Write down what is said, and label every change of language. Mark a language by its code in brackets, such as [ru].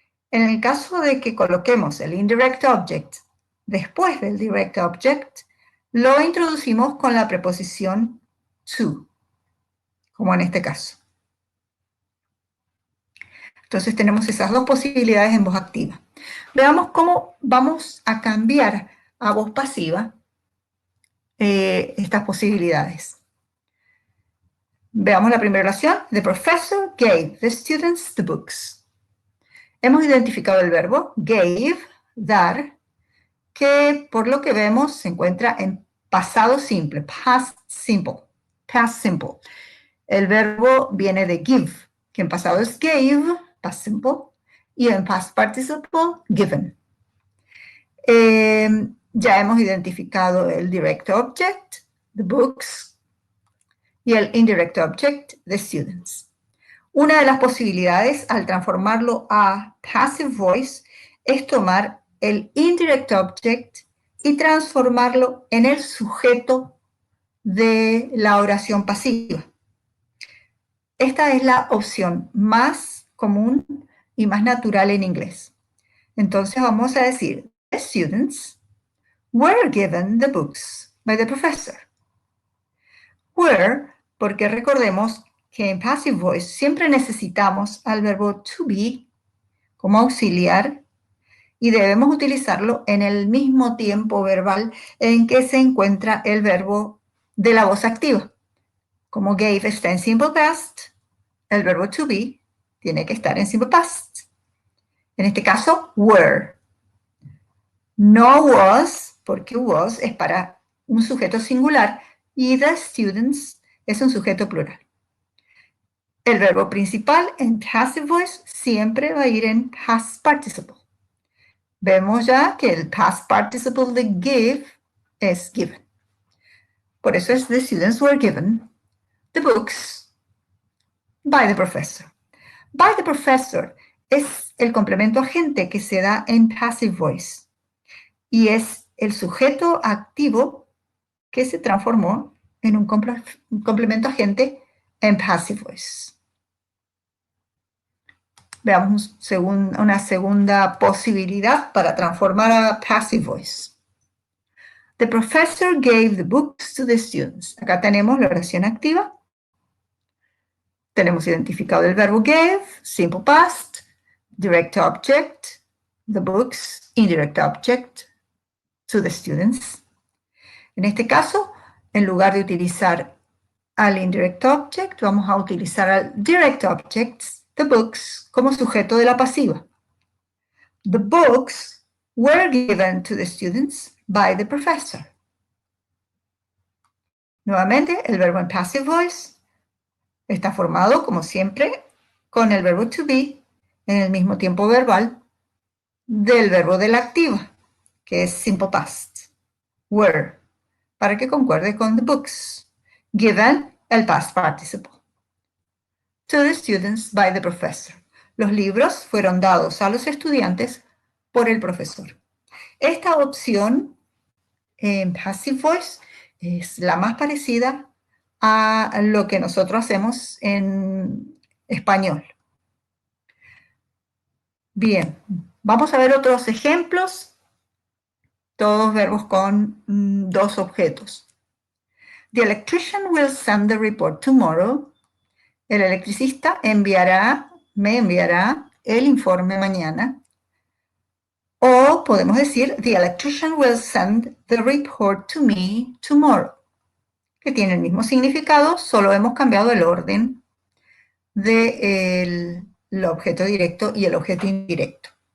[es] En el caso de que coloquemos el indirect object después del direct object, lo introducimos con la preposición to, como en este caso. Entonces tenemos esas dos posibilidades en voz activa. Veamos cómo vamos a cambiar a voz pasiva estas posibilidades. Veamos la primera oración. [en] The professor gave the students the books. [es] Hemos identificado el verbo gave, dar, que por lo que vemos se encuentra en pasado simple, past simple, past simple. El verbo viene de give, que en pasado es gave, past simple, y en past participle, given. Ya hemos identificado el direct object, the books, y el indirect object, the students. Una de las posibilidades al transformarlo a passive voice es tomar el indirect object y transformarlo en el sujeto de la oración pasiva. Esta es la opción más común y más natural en inglés. Entonces vamos a decir, [en] the students were given the books by the professor. [es] Were, porque recordemos que en passive voice siempre necesitamos al verbo to be como auxiliar y debemos utilizarlo en el mismo tiempo verbal en que se encuentra el verbo de la voz activa. Como gave está en simple past, el verbo to be tiene que estar en simple past. En este caso, were. No was, porque was es para un sujeto singular y the students es un sujeto plural. El verbo principal en passive voice siempre va a ir en past participle. Vemos ya que el past participle de give es given. Por eso es [en] the students were given the books by the professor. By the professor [es] es el complemento agente que se da en passive voice y es el sujeto activo que se transformó en un complemento agente en passive voice. Veamos una segunda posibilidad para transformar a passive voice. [en] The professor gave the books to the students. [es] Acá tenemos la oración activa. Tenemos identificado el verbo gave, simple past, direct object, the books, indirect object, to the students. En este caso, en lugar de utilizar al indirect object, vamos a utilizar al direct object, the books, como sujeto de la pasiva. [en] The books were given to the students by the professor. [es] Nuevamente, el verbo en passive voice está formado, como siempre, con el verbo to be en el mismo tiempo verbal del verbo de la activa, que es simple past, were, para que concuerde con the books. [en] Given, el past participle. To the students by the professor. [es] Los libros fueron dados a los estudiantes por el profesor. Esta opción en passive voice es la más parecida a lo que nosotros hacemos en español. Bien, vamos a ver otros ejemplos, todos verbos con dos objetos. [en] The electrician will send the report tomorrow. [es] El electricista me enviará el informe mañana. O podemos decir, [en] the electrician will send the report to me tomorrow, [es] que tiene el mismo significado, solo hemos cambiado el orden del objeto directo y el objeto indirecto.